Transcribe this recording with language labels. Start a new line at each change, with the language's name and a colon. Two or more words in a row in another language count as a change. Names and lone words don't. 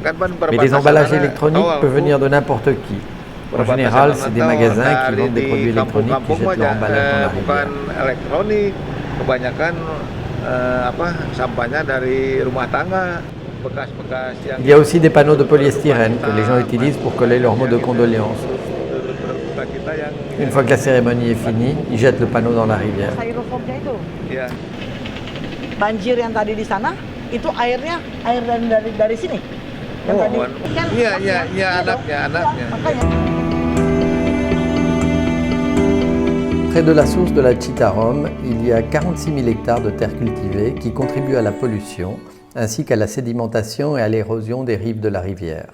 French: Mais des emballages électroniques peuvent venir de n'importe qui. En général, c'est des magasins qui vendent des produits électroniques qui jettent leur emballage dans la rivière. Il y a aussi des panneaux de polyestyrène que les gens utilisent pour coller leurs mots de condoléances. Une fois que la cérémonie est finie, ils jettent le panneau dans la rivière.
Indonesian: Banjir yang tadi di sana, itu airnya air dari sini.
French: Près de la source de la Citarum, il y a 46 000 hectares de terres cultivées qui contribuent à la pollution, ainsi qu'à la sédimentation et à l'érosion des rives de la rivière.